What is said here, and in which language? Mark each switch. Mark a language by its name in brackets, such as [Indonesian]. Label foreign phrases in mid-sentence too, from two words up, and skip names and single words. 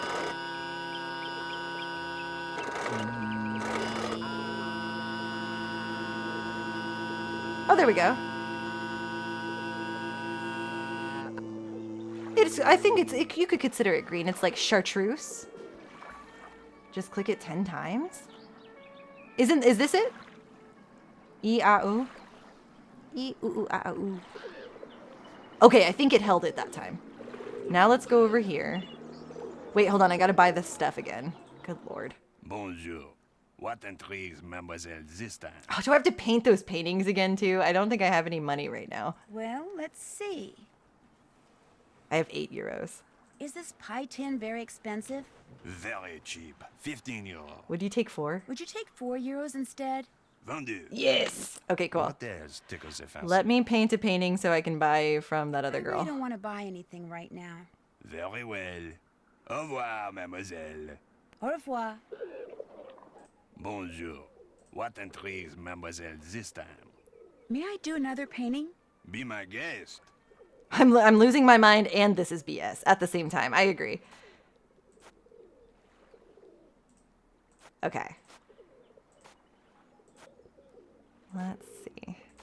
[English] Oh, there we go. I think you could consider it green. It's like chartreuse. Just click it 10 times. Is this it? E-A-U. E-U-U-A-U. Okay, I think it held it that time. Now let's go over here. Wait, hold on. I gotta buy this stuff again. Good lord. Bonjour. What intrigues mademoiselle this time? Oh, do I have to paint those paintings again too? I don't think I have any money right now. Well, let's see. I have 8 euros. Is this pie tin very expensive? Very cheap. 15 euro. Would you take 4? Would you take 4 euros instead? Vendu. Yes. Okay, cool. What else tickles the fancy? Let me paint a painting so I can buy from that other girl. I don't want to buy anything right now. Very well. [French] Au revoir, mademoiselle. Au revoir. [English] Bonjour. What intrigues mademoiselle this time? May I do another painting? Be my guest. I'm losing my mind, and this is BS at the same time. I agree. Okay. Let's see.